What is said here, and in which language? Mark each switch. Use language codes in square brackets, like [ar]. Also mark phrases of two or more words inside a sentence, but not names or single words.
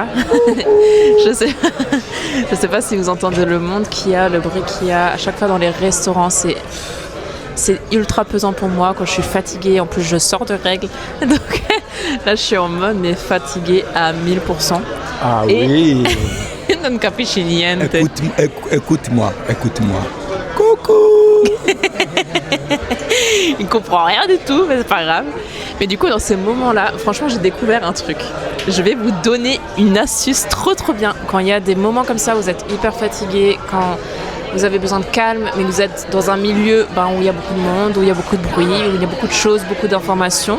[fr] je sais pas si vous entendez le monde qu'il y a, le bruit qu'il y a. À chaque fois dans les restaurants, c'est ultra pesant pour moi quand je suis fatiguée. En plus, je sors de règles. Donc là, je suis en mode mais fatiguée à 1000%. Ah Et oui. [it] non capisci niente. [fr] Écoute-moi. Coucou. Il comprend rien du tout, mais c'est pas grave. Mais du coup, dans ces moments-là, franchement, j'ai découvert un truc. Je vais vous donner une astuce trop bien. Quand il y a des moments comme ça, où vous êtes hyper fatigué, quand vous avez besoin de calme, mais vous êtes dans un milieu où il y a beaucoup de monde, où il y a beaucoup de bruit, où il y a beaucoup de choses, beaucoup d'informations.